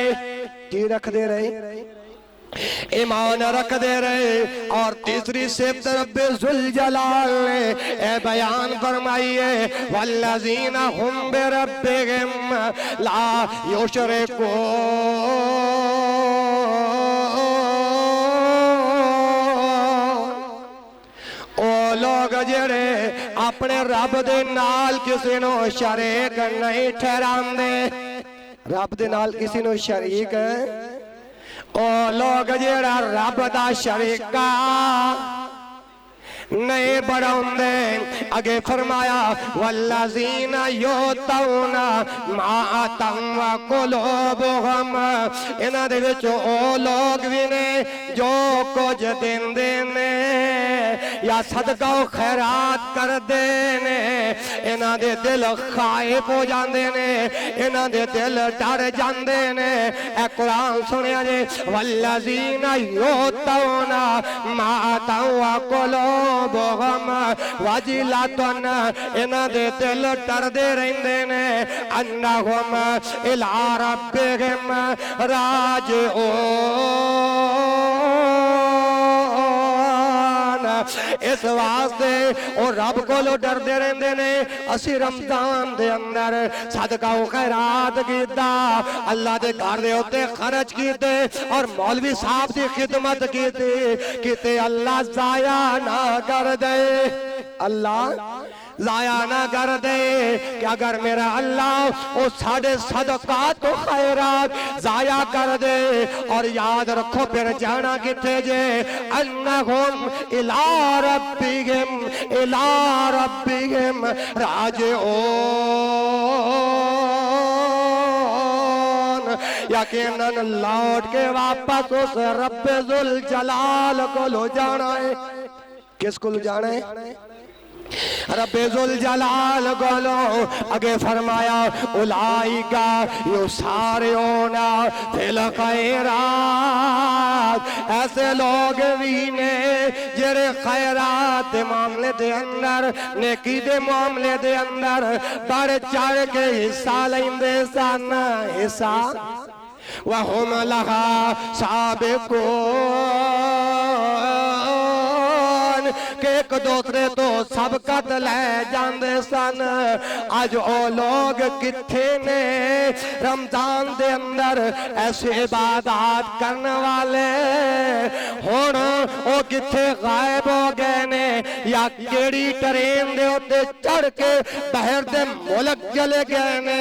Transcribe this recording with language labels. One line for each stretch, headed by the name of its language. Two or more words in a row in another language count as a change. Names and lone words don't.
Punjabi: ਕੀ ਰਖਦੇ ਰਹੇ? ਈਮਾਨ ਰਖਦੇ ਰਹੇ। ਔਰ ਤੀਸਰੀ ਸਿਫ਼ਤ ਰੱਬੇ ਜ਼ੁਲ ਜਲਾਲ ਨੇ ਏ ਬਯਾਨ ਫ਼ਰਮਾਈ ਹੈ
Arabic: والذين هم بربهم لا يشركون.
Punjabi: ਓ ਲੋਕ ਜੇੜੇ ਅਪਣੇ ਰੱਬ ਦੇ ਨਾਲ ਕਿਸੀ ਨੋ ਸ਼ਰੀਕ ਨਹੀਂ ਠਹਿਰਾਂਦੇ। ਰੱਬ ਦੇ ਨਾਲ ਕਿਸੀ ਨੋ ਸ਼ਰੀਕ ਓ ਲੋਕ ਜੇੜਾ ਰੱਬ ਦਾ ਸ਼ਰੀਕਾ ਨਹੀਂ ਬੜ੍ਹਾਉਂਦੇ। ਅੱਗੇ ਫ਼ਰਮਾਇਆ
Arabic: والذين يؤتون ما آتوا وقلوبهم.
Punjabi: ਇਨ੍ਹਾਂ ਦੇ ਵਿਚ ਓ ਲੋਕ ਭੀ ਨੇ ਜੋ ਕੁਛ ਦੇਂਦੇ ਨੇ ਯਾ ਸਦਕਾ ਖ਼ੈਰਾਤ ਕਰਦੇ ਨੇ, ਇਨ੍ਹਾਂ ਦੇ ਦਿਲ ਖ਼ਾਇਫ਼ ਹੋ ਜਾਂਦੇ ਨੇ, ਇਨ੍ਹਾਂ ਦੇ ਦਿਲ ਡਰ ਜਾਂਦੇ ਨੇ। ਏ ਕੁਰਾਨ ਸੁਣਿਆ ਜੇ
Arabic: والذين يؤتون ما آتوا وقلوبهم وجلة.
Punjabi: ਇਨ੍ਹਾਂ ਦੇ ਦਿਲ ਡਰਦੇ ਰਹਿੰਦੇ ਨੇ
Arabic: أنهم إلى ربهم راجعون.
Punjabi: ਇਸ ਵਾਸਤੇ ਓ ਰੱਬ ਕੋਲੋਂ ਡਰਦੇ ਰਹਿੰਦੇ ਨੇ। ਅਸੀ ਰਮਜ਼ਾਨ ਦੇ ਅੰਦਰ ਸਦਕਾ ਖ਼ੈਰਾਤ ਕੀਤਾ, ਅੱਲਾਹ ਦੇ ਘਰ ਦੇ ਉੱਤੇ ਖ਼ਰਚ ਕੀਤੇ ਔਰ ਮੌਲਵੀ ਸਾਹਬ ਦੀ ਖ਼ਿਦਮਤ ਕੀਤੀ ਕਿਤੇ ਅੱਲਾਹ ਜ਼ਾਇਆ ਨਾ ਕਰ ਦੇ। ਅੱਲਾਹ ਜ਼ਾਇਆ ਨਾ ਕਰ ਦੇ ਕਿ ਅਗਰ ਮੇਰਾ ਅੱਲਾਹ ਵੋ ਸਾਡੇ ਸਦਕਾ ਤੋ ਖ਼ੈਰਾਤ ਜ਼ਾਇਆ ਕਰ ਦੇ। ਔਰ ਯਾਦ ਰੱਖੋ ਫਿਰ ਜਾਣਾ ਕਿੱਥੇ ਜੇ
Arabic: أنهم إلى ربهم راجعون.
Punjabi: ਯਕੀਨਨ ਲੌਟ ਕੇ ਵਾਪਸ ਉਸ ਰੱਬੇ ਜ਼ੁਲ ਜਲਾਲ ਕੋ ਲੋ ਜਾਣਾ ਹੈ। ਕਿਸਕੋ ਲੋ ਜਾਣਾ ਹੈ? ਰੱਬੇ ਜ਼ੁਲ ਜਲਾਲ ਗੋਲੋ। ਅੱਗੇ ਫ਼ਰਮਾਇਆ
Arabic: أولئك يسارعون في الخيرات.
Punjabi: ਐਸੇ ਲੋਕ ਭੀ ਨੇ ਜੇੜੇ ਖ਼ੈਰਾਤ ਦੇ ਮਾਮਲੇ ਦੇ ਅੰਦਰ, ਨੇਕੀ ਦੇ ਮਾਮਲੇ ਦੇ ਅੰਦਰ ਵੱਧ ਚੜ੍ਹ ਕੇ ਹਿੱਸਾ ਲੇਂਦੇ ਸਨ। ਹਿੱਸਾ
Arabic: وهم لها سابقون
Punjabi: ਕੇ ਏਕ ਦੂਸਰੇ ਤੋ ਸਬਕਤ ਲੇ ਜਾਤੇ ਸਨ। ਅੱਜ ਓ ਲੋਕ ਕਿੱਥੇ ਨੇ ਰਮਜ਼ਾਨ ਦੇ ਅੰਦਰ ਐਸੇ ਇਬਾਦਤ ਕਰਨੇ ਵਾਲੇ ਹੁਣ ਓ ਕਿੱਥੇ ਗ਼ਾਇਬ ਹੋ ਗਏ ਨੇ ਯਾ ਕੇੜੀ ਟ੍ਰੇਨ ਦੇ ਉੱਤੇ ਚੜ੍ਹ ਕੇ ਬਾਹਰ ਦੇ ਮੁਲਕ ਚਲੇ ਗਏ ਨੇ।